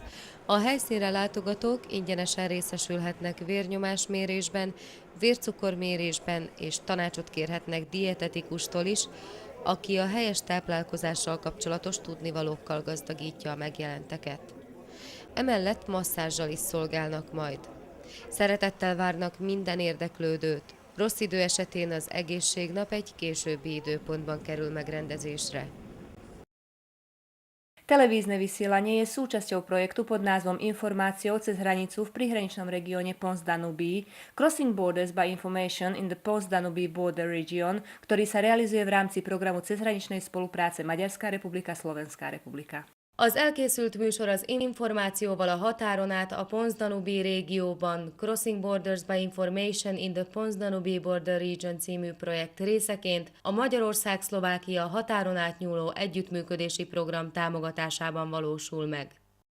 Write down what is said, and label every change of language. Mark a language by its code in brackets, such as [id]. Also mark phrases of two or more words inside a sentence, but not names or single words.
[hu] A helyszínre látogatók ingyenesen részesülhetnek vérnyomásmérésben, vércukormérésben és tanácsot kérhetnek dietetikustól is, aki a helyes táplálkozással kapcsolatos tudnivalókkal gazdagítja a megjelenteket. Emellett masszázsal is szolgálnak majd. Szeretettel várnak minden érdeklődőt. Rossz idő esetén az egészségnap egy későbbi időpontban kerül megrendezésre. [sk] Televízne vysielanie je súčasťou projektu pod názvom Informáciou cez hranicu v prihraničnom regióne Pons-Danubí Crossing Borders by Information in the Pons-Danubí Border Region, ktorý sa realizuje v rámci programu cezhraničnej spolupráce Maďarská republika, Slovenská republika. [hu] Az elkészült műsor az információval a határon át a Pons-Danubí régióban Crossing Borders by Information in the Pons-Danubí Border Region című projekt részeként a Magyarország-Szlovákia határon átnyúló együttműködési program támogatásában valósul meg.